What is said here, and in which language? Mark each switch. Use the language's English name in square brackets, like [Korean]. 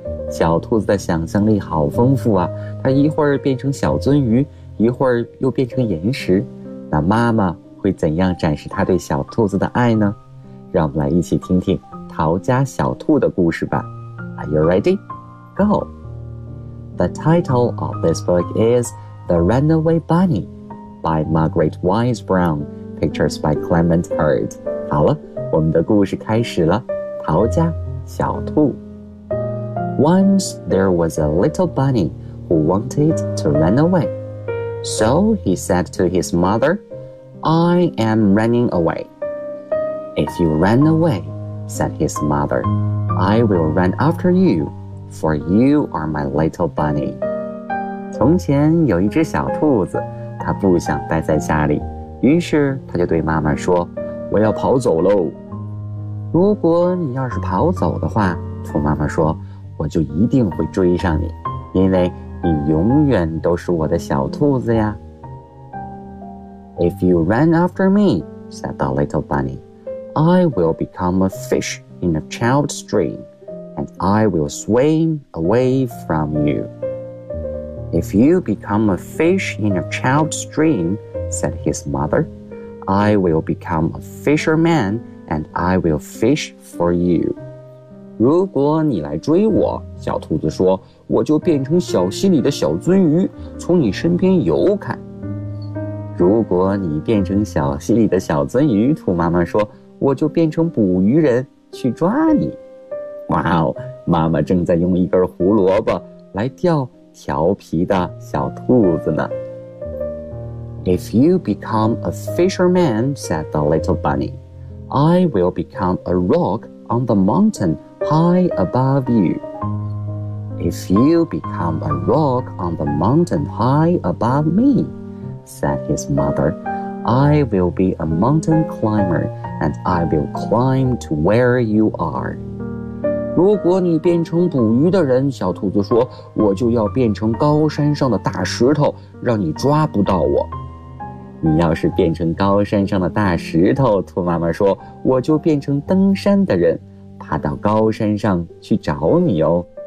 [Chinese] 小兔子的想象力好丰富啊，它一会儿变成小鳟鱼，一会儿又变成岩石。那妈妈会怎样展示它对小兔子的爱呢？让我们来一起听听逃家小兔的故事吧。 [English] Are you ready? Go! The title of this book is The Runaway Bunny by Margaret Wise Brown, pictures by Clement Hurd. [Chinese] 好了，我们的故事开始了，逃家小兔。 [English] Once there was a little bunny who wanted to run away. So he said to his mother, I am running away. If you run away, said his mother, I will run after you. For you are my little bunny. [Chinese] 从前有一只小兔子，它不想待在家里，于是它就对妈妈说，我要跑走喽。如果你要是跑走的话，兔妈妈说，我就一定会追上你，因为你永远都是我的小兔子呀。 [English] If you run after me, said the little bunny, I will become a fish in a child's dream. And I will swim away from you. If you become a fish in a child's dream, said his mother, I will become a fisherman and I will fish for you. [Chinese] 如果你来追我，小兔子说，我就变成小溪里的小鳟鱼，从你身边游开。如果你变成小溪里的小鳟鱼，兔妈妈说，我就变成捕鱼人去抓你。哇哦，妈妈正在用一根胡萝卜来钓调皮的小兔子呢。 [English] If you become a fisherman, said the little bunny, I will become a rock on the mountain high above you. If you become a rock on the mountain high above me, said his mother, I will be a mountain climber and I will climb to where you are. [Chinese] 如果你变成捕鱼的人，小兔子说，我就要变成高山上的大石头，让你抓不到我。你要是变成高山上的大石头，兔妈妈说，我就变成登山的人，爬到高山上去找你哦。